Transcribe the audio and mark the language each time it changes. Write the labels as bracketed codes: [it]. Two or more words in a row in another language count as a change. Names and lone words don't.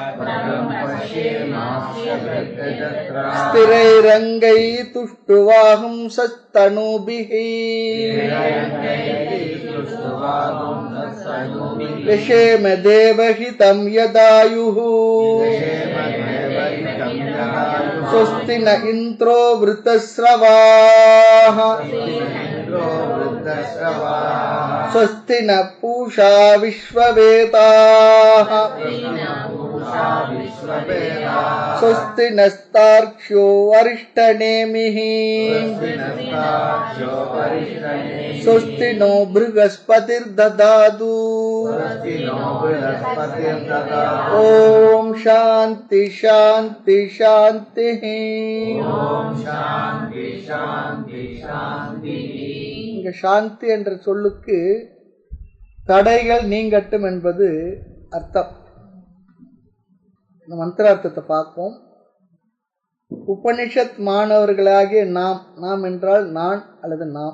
[sa] स्थिरैरङ्गैः तुष्टुवांसः तनूभिः व्यशेम देवहितं यदायुः स्वस्ति न इंद्रो वृतस्रवाः स्वस्ति न पूषा विश्ववेदाः स्वस्ति नस्तार्क्ष्यो अरिष्टनेमिः स्वस्ति नो बृहस्पतिर्ददातु ओम शांति शांति शांति [ta] இங்க சாந்தி என்ற சொல்லுக்கு தடைகள் நீங்கட்டும் என்பது அர்த்தம். இந்த மந்திரார்த்தத்தை பார்ப்போம். உபனிஷத் மாணவர்களாகிய நாம் என்றால் நான் அல்லது நாம்.